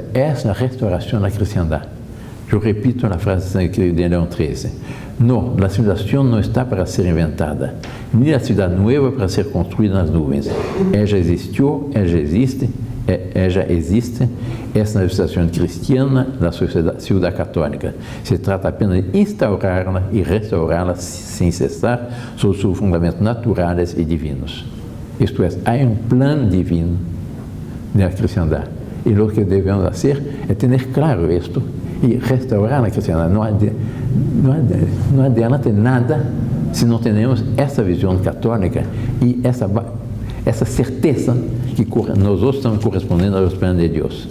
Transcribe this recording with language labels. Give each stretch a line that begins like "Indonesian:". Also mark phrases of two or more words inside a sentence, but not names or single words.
Portuguese: É a restauração da cristandade. Eu repito a frase de Leão XIII. Não, a civilização não está para ser inventada, nem a cidade nova para ser construída nas nuvens. Ela já existiu, ela já existe, essa é a civilização cristiana da sociedade católica. Se trata apenas de instaurá-la e restaurá-la sem cessar sobre seus fundamentos naturais e divinos. Isto é, há um plano divino da cristandade. E o que devemos fazer é ter claro isto e restaurar a cristandade. Não adianta nada se não temos essa visão católica e essa certeza que nós outros estamos correspondendo aos planos de Deus.